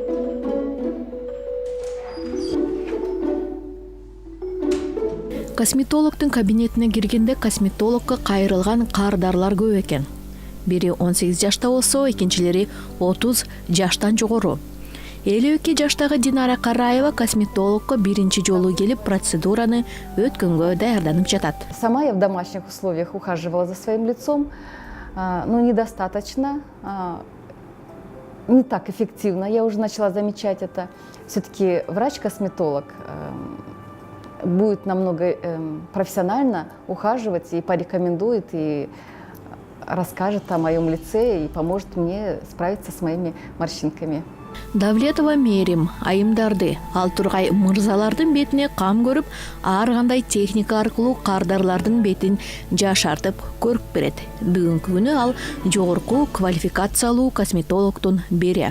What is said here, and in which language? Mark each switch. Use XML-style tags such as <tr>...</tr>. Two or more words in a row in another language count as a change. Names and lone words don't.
<ky>Косметологдун кабинетине киргенде косметологко кайрылган кардарлар көп экен. Бири 18 жашта болсо, экинчилери 30 жаштан жогору. 52 жаштагы Динара Караева косметологко биринчи жолу келип процедураны өткөнгө даярданып жатат.</ky> <ru>Сама я в домашних условиях ухаживала за своим лицом, но недостаточно, не так эффективно. Я уже начала замечать это. Все-таки врач-косметолог будет намного профессионально ухаживать и порекомендует, и расскажет о моем лице и поможет мне справиться с моими морщинками.</ru> <ky>Давлетова Мерим айымдарды, ал тургай мырзалардын бетине кам көрүп, ар кандай техника аркылуу кардарлардын бетин жашартып көрүп берет. Бүгүнкү күнү ал жогорку квалификациялуу косметологдун бири.</ky>